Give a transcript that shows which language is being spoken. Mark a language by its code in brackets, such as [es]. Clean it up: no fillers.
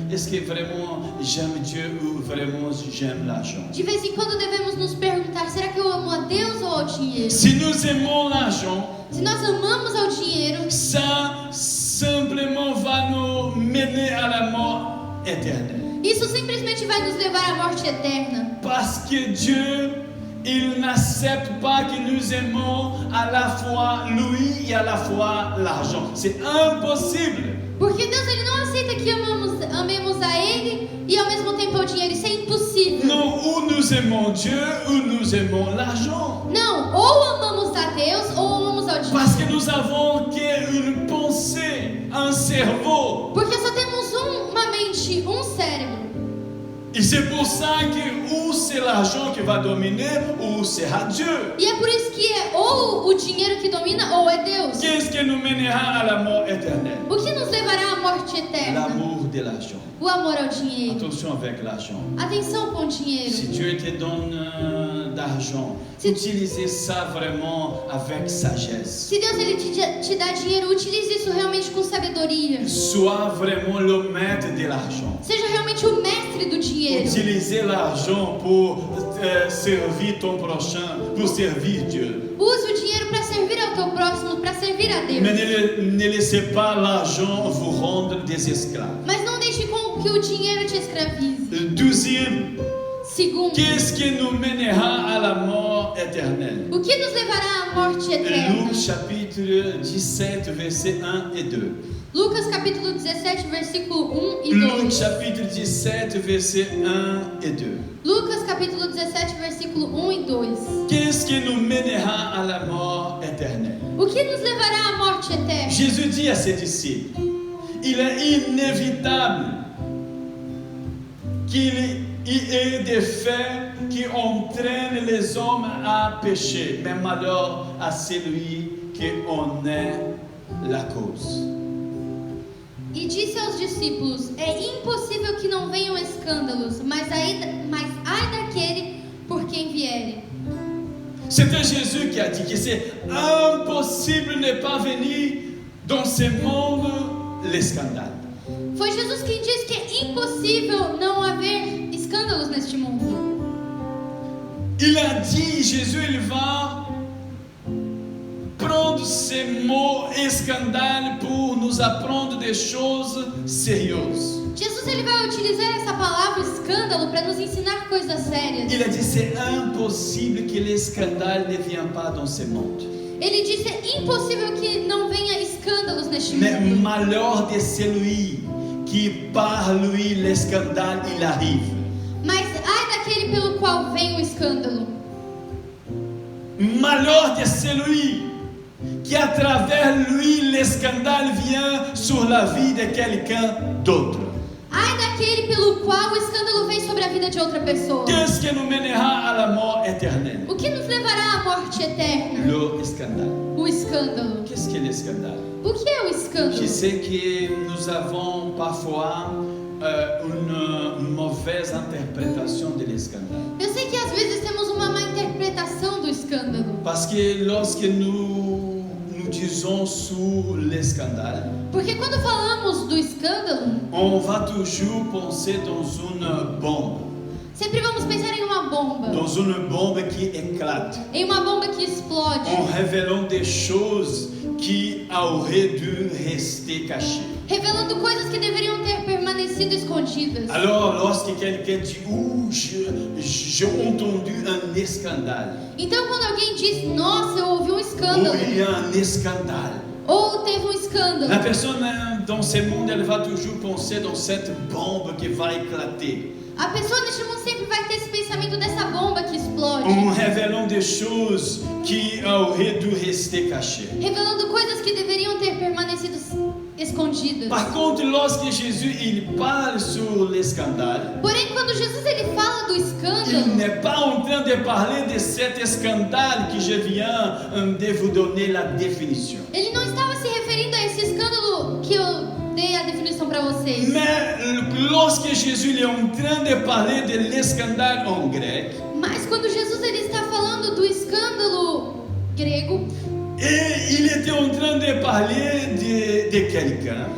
[fr] Est-ce que vraiment j'aime Dieu ou vraiment j'aime l'argent? [pt] De vez em quando devemos nos perguntar, será que eu amo a Deus ou ao dinheiro? [fr] Si nous aimons l'argent, [pt] Se nós amamos ao dinheiro, [fr] ça simplement va nous mener à la mort éternelle. [pt] isso simplesmente vai nos levar à morte eterna. [fr] Parce que Dieu, il n'accepte pas que nous aimons à la fois lui et à la fois l'argent. C'est impossible. [pt] Porque Deus, ele não aceita que amemos a Ele e ao mesmo tempo ao dinheiro. Isso é impossível. [fr] Non, ou nous aimons Dieu ou nous aimons l'argent. [pt] Não, ou amamos a Deus ou amamos ao dinheiro. [fr] Parce que nous avons qu'une pensée, un cerveau. [pt] Porque só temos uma mente, cérebro. [fr] Et c'est pour ça que ou c'est l'argent qui va dominer ou sera Dieu. [pt] E é por isso que é ou o dinheiro que domina ou é Deus. [fr] Qu'est-ce qui nous mènera à la mort éternelle? [pt] O que nos levará à morte eterna? [fr] L'amour de l'argent. [pt] O amor ao dinheiro. [fr] Attention avec l'argent. [pt] Atenção com o dinheiro. [fr] Si Dieu te donne d'argent, utilisez ça vraiment avec sagesse. [pt] Se Deus ele te dá dinheiro, utilize isso realmente com sabedoria. [fr] Sois vraiment le maître de l'argent. [pt] Seja realmente o mestre do dinheiro. [fr] Utilisez l'argent pour servir ton prochain, pour servir Dieu. [pt] Use o dinheiro para servir ao teu próximo, para servir a Deus. [fr] Mais ne laissez pas l'argent vous rendre des esclaves. [pt] Mas não deixe com que o dinheiro te escravize. [fr] Deuxième, [pt] Segundo, [fr] qu'est-ce qui nous mènera à la mort éternelle? [pt] o que nos levará à morte eterna? [fr] Luc chapitre 17, versets 1 et 2. [pt] Lucas capítulo 17, versículo 1 e 2. [fr] Luc chapitre 17, versets 1 et 2. [pt] Lucas capítulo 17, versículo 1 e 2. [fr] Qu'est-ce qui nous mènera à la mort éternelle? [pt] O que nos levará à morte eterna? [fr] Jésus dit à ses disciples, il est inévitable qu'il y ait des faits qui entraînent les hommes à pécher, mais malheur à celui qui en est la cause. [pt] E disse aos discípulos: é impossível que não venham escândalos, mas ai daquele por quem vierem. [fr] C'était Jésus qui a dit que c'est impossible de ne pas venir dans ce monde les scandales. [pt] Foi Jesus quem disse que é impossível não haver escândalos neste mundo. [fr] Il a dit, Jésus, il va prendre ces mots et scandales pour nous apprendre des choses sérieuses. [pt] Jesus ele vai utilizar essa palavra escândalo para nos ensinar coisas sérias. [fr] Il a dit, c'est impossible que les scandales ne viennent pas dans ce monde. [pt] Ele disse: é impossível que não venha escândalos neste [fr] Mais [pt] mundo. [fr] malheur de celui qui par lui les scandales il arrive. [pt] Mas ai daquele pelo qual vem o escândalo. [fr] Malheur de celui qui à travers lui les scandales viennent sur la vie de quelqu'un d'autre. [pt] Ai daquele pelo qual o escândalo vem sobre a vida de outra pessoa. [fr] Qu'est-ce qui nous mènera à la mort éternelle? [pt] O que nos levará à morte eterna? [fr] Le scandale. [pt] O escândalo. [fr] Qu'est-ce qu'est le scandale? [pt] O que é o escândalo? [fr] Je sais que nous avons parfois une mauvaise interprétation de l'escandale. [pt] Eu sei que às vezes temos uma má interpretação do escândalo. [fr] Parce que lorsque nous disons sur le scandale, [pt] Porque quando falamos do escândalo, [fr] on va toujours penser dans une bombe. [pt] sempre vamos pensar em uma bomba. [fr] Dans une bombe qui éclate. [pt] Em uma bomba que explode. [fr] En révélant des choses qui auraient dû rester cachées. [pt] Revelando coisas que deveriam ter permanecido escondidas. [fr] Alors, lorsque quelqu'un dit, j'ai entendu un scandale, [pt] Então quando alguém diz: nossa, eu ouvi um [fr] ou [pt] escândalo. [fr] il y a un scandale, [pt] Ou teve um escândalo. [fr] la personne dans ce monde, elle va toujours penser dans cette bombe qui va éclater. [pt] A pessoa neste mundo sempre vai ter esse pensamento dessa bomba que explode. [fr] En révélant des choses qui auraient dû rester cachées. [pt] Revelando coisas que deveriam ter permanecido escondidas. [fr] Par contre, lorsque Jésus il parle sur les scandales, [pt] Porém, quando Jesus ele fala do [fr] il [pt] escândalo, [fr] n'est pas en train de parler de cet scandale que je viens de vous donner la définition. [pt] ele não estava se referindo a esse escândalo que eu dei a definição para vocês. [fr] Mais lorsque Jésus il est en train de parler de l'escandale en grec, [pt] Mas quando Jesus ele está falando do escândalo grego, [fr] et il était en train de parler de quelqu'un